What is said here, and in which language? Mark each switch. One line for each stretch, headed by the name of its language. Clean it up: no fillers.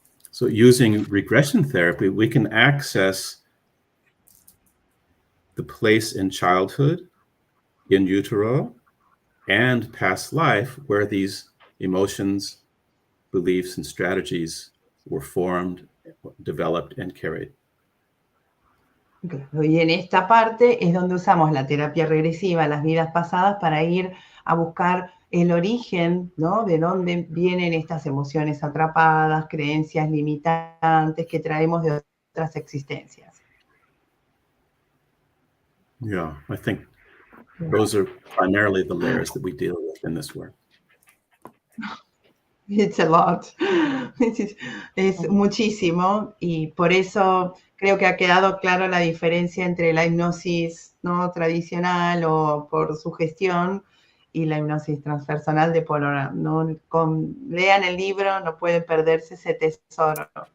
English: So using regression therapy, we can access the place in childhood, in utero, and past life where these emotions, beliefs, and strategies were formed, developed, and carried.
Spanish: Claro, y en esta parte es donde usamos la terapia regresiva, las vidas pasadas, para ir a buscar el origen, ¿no? De dónde vienen estas emociones atrapadas, creencias limitantes que traemos de otras existencias.
English: Yeah, I think those are primarily the layers that we deal with in this work. It's a lot.
Spanish: Es muchísimo, y por eso creo que ha quedado claro la diferencia entre la hipnosis, ¿no? Tradicional o por sugestión y la hipnosis transpersonal de Paul Aurans, ¿no? Lean el libro, no pueden perderse ese tesoro.